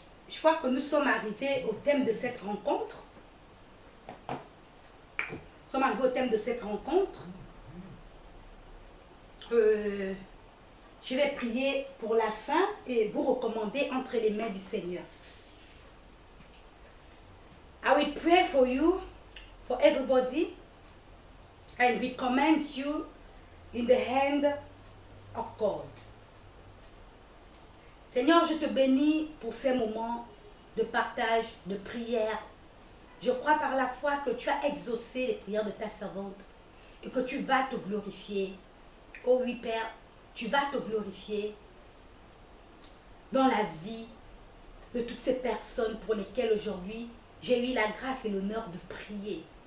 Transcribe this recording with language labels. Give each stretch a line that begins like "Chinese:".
French: Je crois que nous sommes arrivés au thème de cette rencontre. Nous sommes arrivés au thème de cette rencontre. Je vais prier pour la fin et vous recommander entre les mains du Seigneur.
English: I will pray for you, for everybody, and recommend you in the hand of God.
French: Seigneur, je te bénis pour ces moments de partage, de prière. Je crois par la foi que tu as exaucé les prières de ta servante et que tu vas te glorifier. Oh oui, Père, tu vas te glorifier dans la vie de toutes ces personnes pour lesquelles aujourd'hui j'ai eu la grâce et l'honneur de prier.